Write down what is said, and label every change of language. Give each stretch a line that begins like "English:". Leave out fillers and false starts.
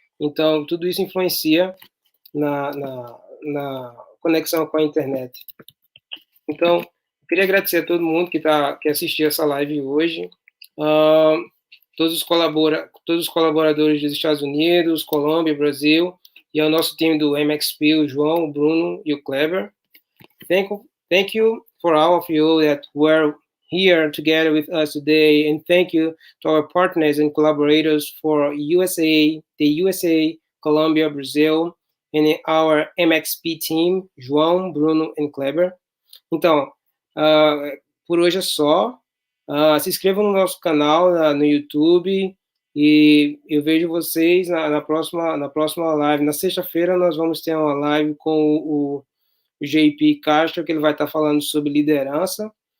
Portuguese: Então, tudo isso influencia na conexão com a internet. Então, eu queria agradecer a todo mundo que assistiu essa live hoje. todos os colaboradores dos Estados Unidos, Colômbia, Brasil, e ao nosso time do MXP, o João, o Bruno e o Kleber.
English: Thank you for all of you that were here together with us today, and thank you to our partners and collaborators for the USA, Colombia, Brazil, and our MXP team, João, Bruno e Kleber.
Portuguese: Então, por hoje é só. Se inscrevam no nosso canal no YouTube e eu vejo vocês na próxima live. Na sexta-feira nós vamos ter uma live com o 𝗬cie𝘂𝗁𝗂, que ele vai estar falando sobre liderança.